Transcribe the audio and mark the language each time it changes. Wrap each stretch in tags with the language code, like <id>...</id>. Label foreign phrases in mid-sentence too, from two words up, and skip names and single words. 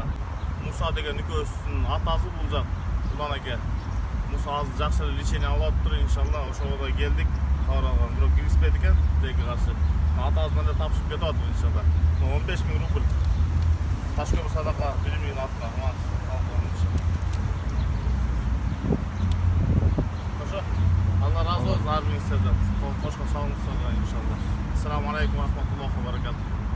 <ky>Муса деген экөөбүздүн атасы бул жак Улан аке. Муса азыр жакшы лечение алып атыптыр иншалла. Ошого да келдик. Кабар алган бирок киргизбедик экен тилекке каршы. Атабыз менен тапшырып кетип атып иншалла. 15 000 рубль. Ташкент садака биримдигинин атына</ky> <tr>Allah razı olsun abimizden. Hoş geldiniz inşallah.</tr> <ar>السلام عليكم ورحمة الله وبركاته.</ar>